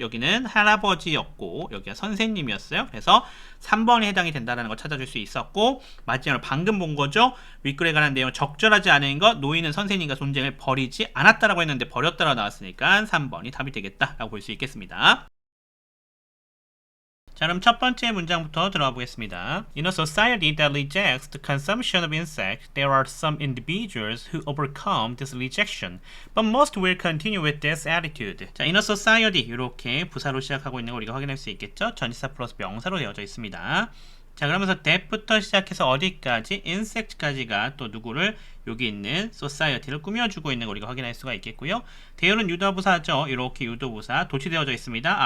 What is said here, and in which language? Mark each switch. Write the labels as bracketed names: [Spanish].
[Korean] 여기는 할아버지였고 여기가 선생님이었어요. 그래서 3번이 해당이 된다는 걸 찾아줄 수 있었고 마지막으로 방금 본 거죠. 윗글에 관한 내용 적절하지 않은 것 노인은 선생님과 논쟁을 버리지 않았다라고 했는데 버렸다라고 나왔으니까 3번이 답이 되겠다라고 볼 수 있겠습니다. 자, 그럼 첫 번째 문장부터 들어가 보겠습니다. [English] In a society that rejects the consumption of insects, there are some individuals who overcome this rejection, but most will continue with this attitude. [Korean] 자, [English] in a society [Korean] 이렇게 부사로 시작하고 있는 거 우리가 확인할 수 있겠죠? 전치사 플러스 명사로 되어져 있습니다. 자, 그러면서 that부터 시작해서 어디까지? insect까지가 또 누구를 여기 있는 society를 꾸며주고 있는 거 우리가 확인할 수가 있겠고요. 대열은 유도부사죠. 이렇게 유도부사 도치되어져 있습니다.